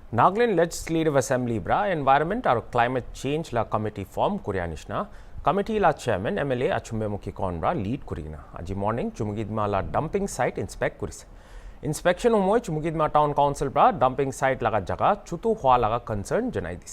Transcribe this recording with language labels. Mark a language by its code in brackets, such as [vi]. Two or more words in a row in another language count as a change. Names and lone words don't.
[nag] Nagaland Legislative Assembly bra Environment or Climate Change la [en] committee form [nag] Kurianishna. Committee la chairman Mla Achumbemo Kikon bra lead kurina. Aji morning Chumoukedima la [en] dumping site inspect [nag] kurise. Inspection umoy Chumoukedima Town Council bra [en] dumping site [nag] laga jaga chutu hua laga concern janai dise.